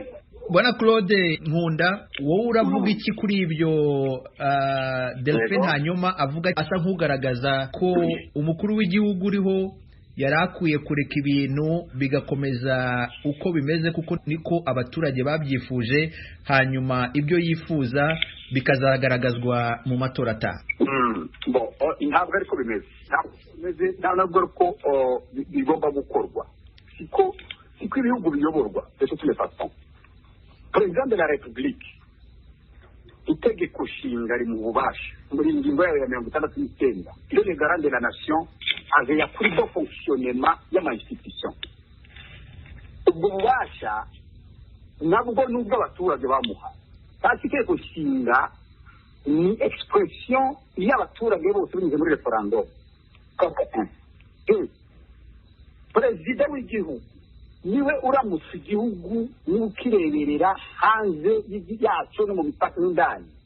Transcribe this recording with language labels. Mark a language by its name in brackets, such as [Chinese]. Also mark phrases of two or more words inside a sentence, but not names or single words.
[Kinyarwanda] Bwana Claude Nkunda, wowe uravuga iki kuri ibyo Delphin hanyuma avuga asa nk'ugaragaza ko umukuru w'igihugu uriho yari akwiye kureka ibintu bigakomeza uko bimeze kuko niko abaturage babyifuje, hanyuma ibyo yifuza bikazagaragazwa mu matora ataha? Ntabwo ariko bimeze, ntabwo ko bigomba gukorwa, siko ibihugu biyoborwa [French] de toutes les façons. Président de la République [Kinyarwanda] itegeko nshinga ari mu bubasha muri ingingo yayo ya 69 iyo [French] le garant de la nation avait [Kinyarwanda] kuri [French] bon fonctionnement [Kinyarwanda] y'ama institution. Ubwo bubasha nabwo nubwo abaturage bamuha, kandi itegeko nshinga ni expression y'abaturage bose binyuze muri referendum. Perezida w'igihugu niwe uramutse igihugu n'ukireberera hanze y'icyo no mu mipaka n'indani.